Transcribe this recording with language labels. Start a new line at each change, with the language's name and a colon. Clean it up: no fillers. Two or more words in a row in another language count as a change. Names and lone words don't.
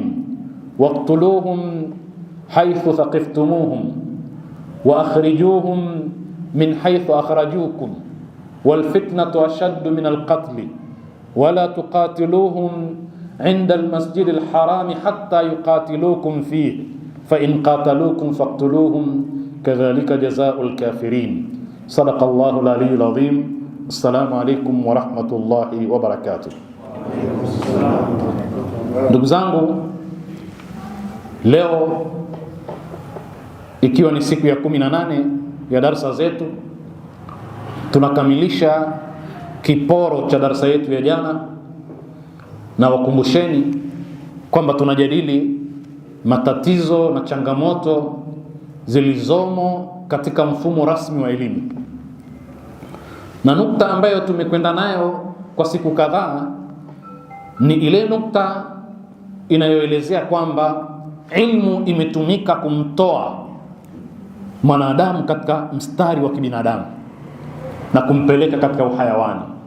Arabic: واقتلوهم حيث ثقفتموهم وأخرجوهم من حيث أخرجوكم والفتنة أشد من القتل ولا تقاتلوهم عند المسجد الحرام حتى يقاتلوكم فيه فإن قاتلوكم فاقتلوهم كذلك جزاء الكافرين. صدق الله العلي العظيم. السلام عليكم ورحمة الله وبركاته.
Swahili: Ndugu zangu, leo ikiwa ni siku ya 18 ya darasa zetu, tunakamilisha kiporo cha darasa yetu ya jana, na wakumbusheni kwamba tunajadili matatizo na changamoto zilizomo katika mfumo rasmi wa elimu, na nukta ambayo tumekwenda nayo kwa siku kadhaa ni ile nukta inayoelezea kwamba ilmu imetumika kumtoa mwanadamu katika mstari wa kibinadamu na kumpeleka katika uhayawani,